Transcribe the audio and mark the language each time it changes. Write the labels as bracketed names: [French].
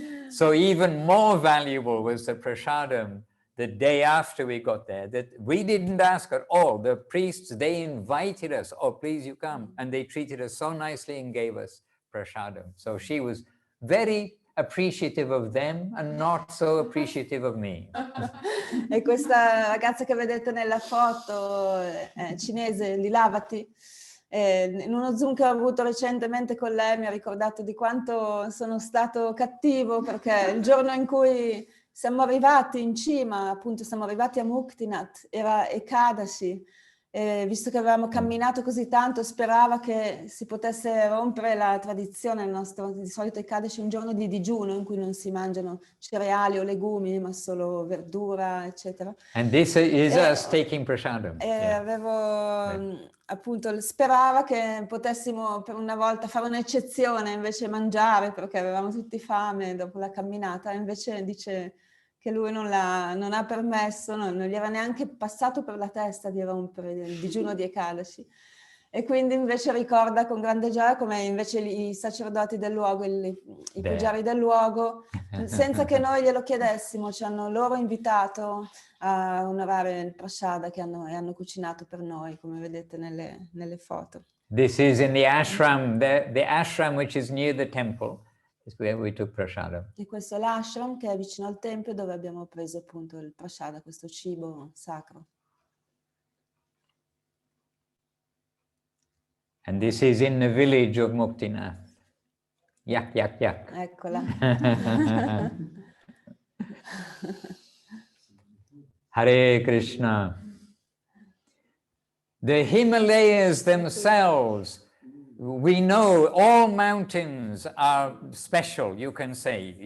[English] So even more valuable was the prasadam the day after we got there, that we didn't ask at all. The priests, they invited us, oh, please you come. And they treated us so nicely and gave us prasadam. So she was very appreciative of them and not so appreciative of me. [Italian] E questa ragazza che vedete nella foto cinese, Lilavati, in uno Zoom che ho avuto recentemente con lei mi ha ricordato di quanto sono stato cattivo, perché il giorno in cui siamo arrivati in cima, appunto siamo arrivati a Muktinath, era Ekadashi, visto che avevamo camminato così tanto, sperava che si potesse rompere la tradizione, il nostro di solito Ekadashi è un giorno di digiuno in cui non si mangiano cereali o legumi, ma solo verdura, eccetera. [English] And this is us taking prasadam. [Italian] Avevo appunto, sperava che potessimo per una volta fare un'eccezione, invece mangiare, perché avevamo tutti fame dopo la camminata, invece dice che lui non ha permesso, non gli era neanche passato per la testa di rompere il digiuno di Ekadashi. E quindi invece ricorda con grande gioia come invece i sacerdoti del luogo, i pugiari del luogo, senza che noi glielo chiedessimo, ci hanno loro invitato a onorare il prasada che hanno cucinato per noi, come vedete nelle foto. [English] This is in the ashram, the ashram which is near the temple. Is where we took prasada. [Italian] E questo è l'ashram che è vicino al tempio dove abbiamo preso appunto il prasada, questo cibo sacro. [English] And this is in the village of Muktinath. Yak, yak, yak. [Italian] Eccola. [Sanskrit] Hare Krishna. [English] The Himalayas themselves, we know all mountains are special, you can say.